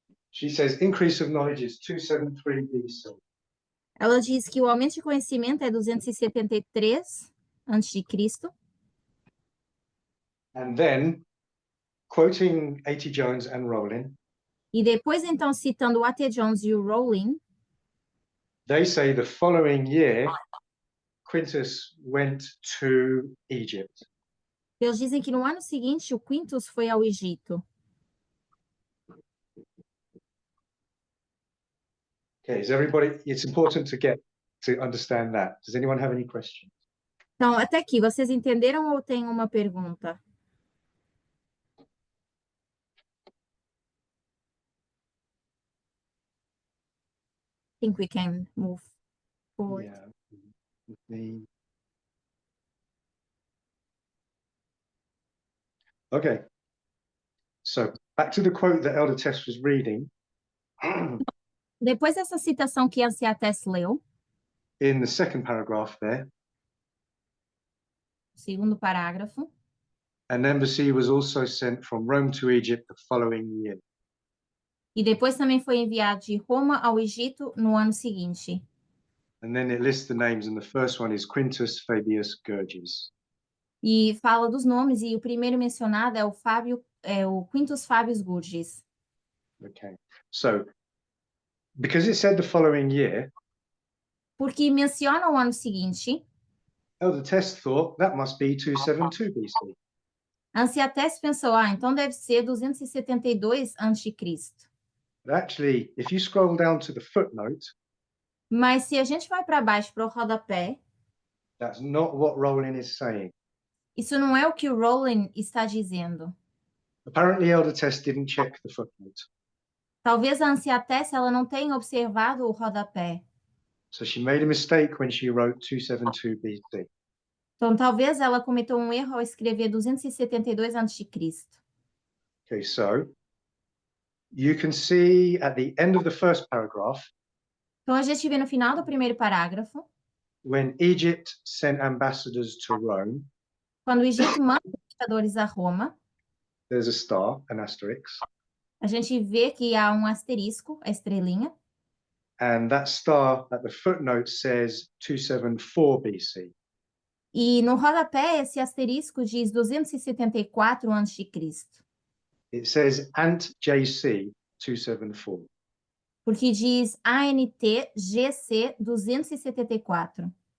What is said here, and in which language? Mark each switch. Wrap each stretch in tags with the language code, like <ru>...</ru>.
<en>She says increase of knowledge is 273 BC.</en> <pt>Ela diz que o aumento de conhecimento é 273 a.C.</pt> <en>And then, quoting A.T. Jones and Rowling,</en> <pt>E depois, então, citando o A.T. Jones e o Rowling,</pt> <en>they say the following year, Quintus went to Egypt.</en> <pt>eles dizem que no ano seguinte o Quintus foi ao Egito.</pt> <en>Okay, is everybody, it's important to understand that. Does anyone have any questions?</en> <pt>Então, até aqui, vocês entenderam ou tem uma pergunta?</pt> <en>I think we can move forward. Yeah. The- Okay. So back to the quote that Elder Tess was reading.</en> <pt>Depois dessa citação que a Anciatés leu,</pt> <en>In the second paragraph there,</en> <pt>segundo parágrafo,</pt> <en>an embassy was also sent from Rome to Egypt the following year.</en> <pt>e depois também foi enviado de Roma ao Egito no ano seguinte.</pt> <en>And then it lists the names, and the first one is Quintus Fabius Gurgis.</en> <pt>E fala dos nomes, e o primeiro mencionado é o Quintus Fabius Gurgis.</pt> <en>Okay. So because it said the following year,</en> <pt>Porque menciona o ano seguinte,</pt> <en>Elder Tess thought that must be 272 BC.</en> <pt>a Anciatés pensou, então deve ser 272 a.C.</pt> <en>But actually, if you scroll down to the footnote,</en> <pt>Mas se a gente vai para baixo, para o rodapé,</pt> <en>that's not what Rowling is saying.</en> <pt>isso não é o que o Rowling está dizendo.</pt> <en>Apparently, Elder Tess didn't check the footnote.</en> <pt>Talvez a Anciatés ela não tenha observado o rodapé.</pt> <en>So she made a mistake when she wrote 272 BC.</en> <pt>Então, talvez ela cometeu um erro ao escrever 272 a.C.</pt> <en>Okay, so you can see at the end of the first paragraph,</en> <pt>Então, a gente vê no final do primeiro parágrafo,</pt> <en>when Egypt sent ambassadors to Rome,</en> <pt>quando o Egito manda embaixadores a Roma,</pt> <en>there's a star, an asterisk,</en> <pt>a gente vê que há um asterisco, a estrelinha,</pt> <en>and that star at the footnote says 274 BC.</en> <pt>e no rodapé esse asterisco diz 274 a.C.,</pt> <en>It says Ant JC 274.</en> <pt>porque diz ANT GC 274,</pt>